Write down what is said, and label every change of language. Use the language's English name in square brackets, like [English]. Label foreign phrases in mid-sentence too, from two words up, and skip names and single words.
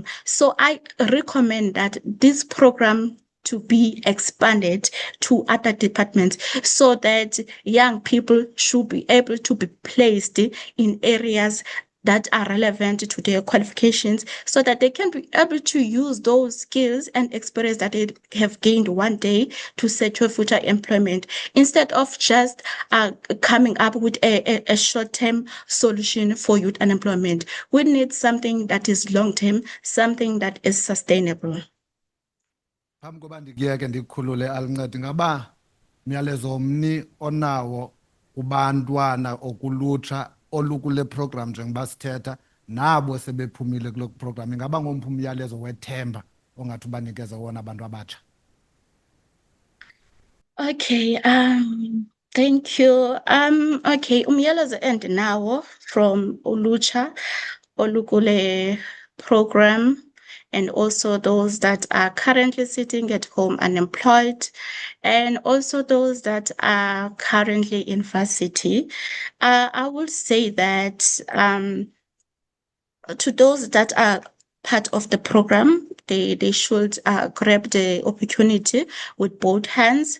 [English] So I recommend that this program to be expanded to other departments so that young people should be able to be placed in areas that are relevant to their qualifications so that they can be able to use those skills and experience that they have gained one day to secure future employment instead of just coming up with a short-term solution for youth unemployment. We need something that is long-term, something that is sustainable. [Xhosa] Phambi koba ndikuyeke ndikhulule alincede ngaba myalezo mni onawo kubantwana okulutsha olukule program njengoba sithetha nabo sebephumile kulo program ingaba ngomphi umyalezo wethemba ongathi ubanikeza wona abantu abatsha? [English] Okay, thank you. Okay, [Xhosa] umyalezo endinawo [English] from [Xhosa] ulutsha olukule [English] program and also those that are currently sitting at home unemployed, and also those that are currently in varsity. I would say that to those that are part of the program, they should grab the opportunity with both hands.